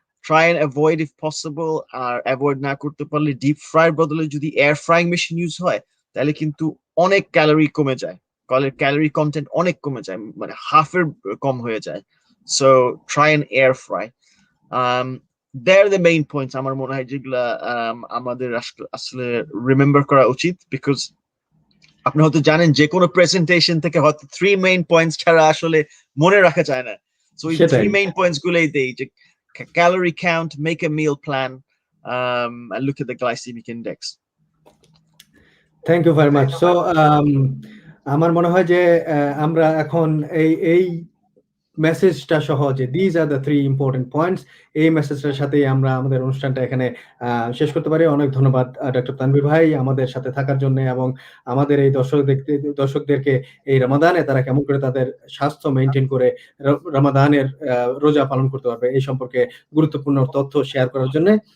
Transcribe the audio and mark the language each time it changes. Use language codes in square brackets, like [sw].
[en] Try and avoid if possible. [bn] আর avoid না করতে পারলে ডিপ ফ্রাইয়ের বদলে যদি এয়ার ফ্রাইং মেশিন ইউজ হয় তাহলে কিন্তু অনেক ক্যালোরি কমে যায়, ক্যালোরি কন্টেন্ট অনেক কমে যায়, মানে হাফের কম হয়ে যায়। [en] So try and air fry. they're the main points [bn] আমার মনে হয় যেগুলা আমাদের আসলে রিমেম্বার করা উচিত, বিকজ আপনি হয়তো জানেন যে কোনো প্রেজেন্টেশন থেকে হয়তো 3 মেইন পয়েন্টস ছাড়া আসলে মনে রাখা যায় না। সো এই 3 মেইন পয়েন্টস গুলোই দেই, যে [en] calorie count, make a meal plan, and look at the glycemic index. Thank you very much. [bn] So আমার মনে হয় যে আমরা এখন এই মেসেজটা সহ যে [en] these are the 3 important points, [bn] এই মেসেজটার সাথেই আমরা আমাদের অনুষ্ঠানটা এখানে শেষ করতে পারি। অনেক ধন্যবাদ ডক্টর তানভীর ভাই আমাদের সাথে থাকার জন্য, এবং আমাদের এই দর্শকদেরকে এই রমাদানে তারা কেমন করে তাদের স্বাস্থ্য মেনটেন করে রমাদানের রোজা পালন করতে পারবে এই সম্পর্কে গুরুত্বপূর্ণ তথ্য শেয়ার করার জন্য।